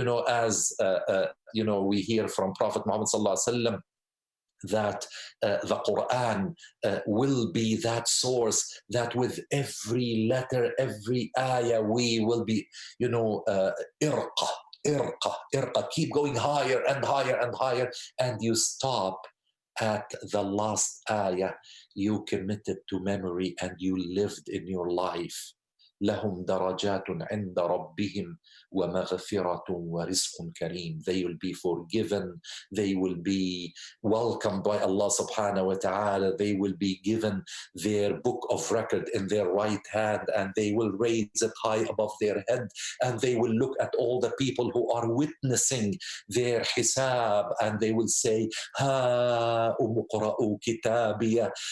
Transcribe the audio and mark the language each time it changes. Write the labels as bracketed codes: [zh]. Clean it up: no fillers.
[en] As we hear from Prophet Muhammad sallallahu alaihi wasallam, that the Quran will be that source that with every letter, every ayah, we will be, irqa, keep going higher and higher and higher, and you stop at the last ayah you committed to memory and you lived in your life. [ar] لهم درجات عند ربهم ومغفرة ورزق كريم. [en] They will be forgiven. They will be welcomed by Allah subhanahu wa ta'ala. They will be given their book of record in their right hand, and they will raise it high above their head, and they will look at all the people who are witnessing their hisab, and they will say, ha umqra'u kitabiya.